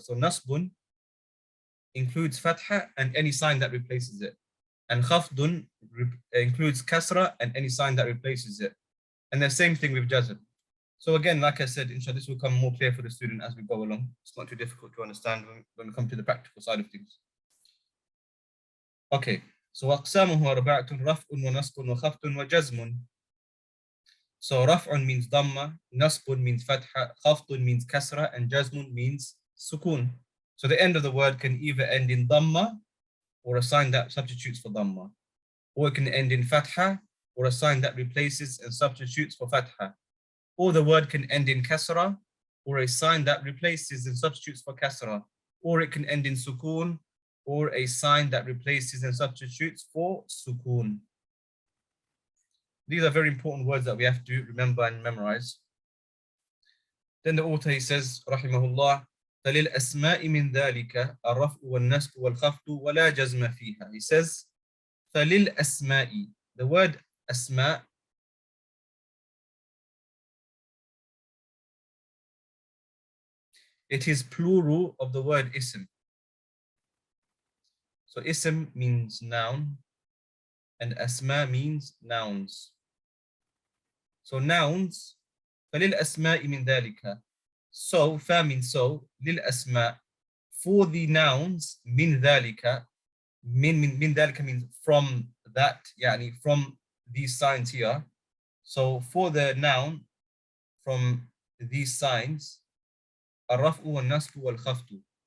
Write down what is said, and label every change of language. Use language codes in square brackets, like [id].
[en] So nasbun includes fatha and any sign that replaces it. And khafdun includes kasra and any sign that replaces it. And the same thing with jazm. So again, like I said, inshallah, this will become more clear for the student as we go along. It's not too difficult to understand when we come to the practical side of things. Okay, so [ar] أقسامه أربعة رفع ونصب وخفض وجزم. [en] So raf'un means dhamma, nasbun means fatha, khafdun means kasra, and jazmun means sukun. So the end of the word can either end in dhamma or a sign that substitutes for dhamma, or it can end in fatha or a sign that replaces and substitutes for fatha, or the word can end in kasra or a sign that replaces and substitutes for kasra, or it can end in sukun or a sign that replaces and substitutes for sukun. These are very important words that we have to remember and memorize. Then the author, he says, [ar] rahimahullah, فَلِلْأَسْمَاءِ مِنْ ذَلِكَ الرَّفْءُ وَالنَّسْبُ وَالْخَفْضُ وَلَا جَزْمَ فِيهَا. [en] He says, [ar] فَلِلْأَسْمَاءِ. [en] The word asma, it is plural of the word ism. So ism means noun and asma means nouns. So nouns, [ar] فَلِلْأَسْمَاءِ مِنْ ذَلِكَ. [en] So, fa means so, [ar] لِلْأَسْمَاء. [en] For the nouns, [ar] min dhalika, min dhalika [en] means from that, yani from these signs here. So for the noun, from these signs, [ar] الرفع والنصب والخفض.